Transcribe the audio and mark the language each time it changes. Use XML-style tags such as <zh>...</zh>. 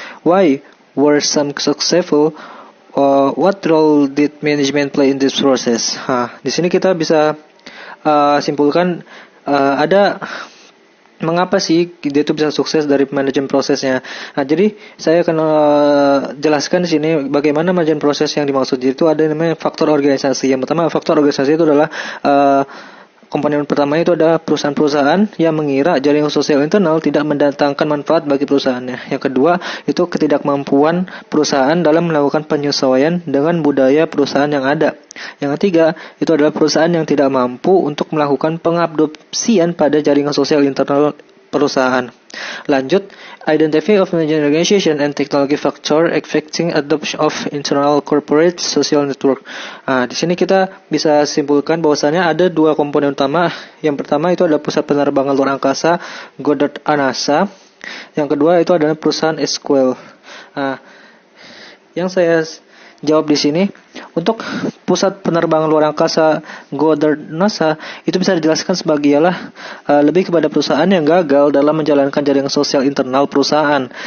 <en>Why were some successful? What role did management play in this process?</en> <id>Di sini kita bisa simpulkan ada mengapa sih dia itu bisa sukses dari manajemen prosesnya. Jadi saya akan jelaskan di sini bagaimana manajemen proses yang dimaksud. Jadi itu ada namanya faktor organisasi. Yang pertama, faktor organisasi itu adalah komponen pertama itu ada perusahaan-perusahaan yang mengira jaringan sosial internal tidak mendatangkan manfaat bagi perusahaannya. Yang kedua, itu ketidakmampuan perusahaan dalam melakukan penyesuaian dengan budaya perusahaan yang ada. Yang ketiga, itu adalah perusahaan yang tidak mampu untuk melakukan pengabsorpsian pada jaringan sosial internal perusahaan. Lanjut,</id> <en>identify of management organization and technology factor affecting adoption of internal corporate social network.</en> <id>Di sini kita bisa simpulkan bahwasanya ada dua komponen utama. Yang pertama itu adalah pusat penerbangan luar angkasa Goddard NASA. Yang kedua itu adalah perusahaan SQL. Yang saya jawab di sini, untuk pusat penerbangan luar angkasa Goddard NASA itu bisa dijelaskan sebagai lebih kepada perusahaan yang gagal dalam menjalankan jaringan sosial internal perusahaan.</id>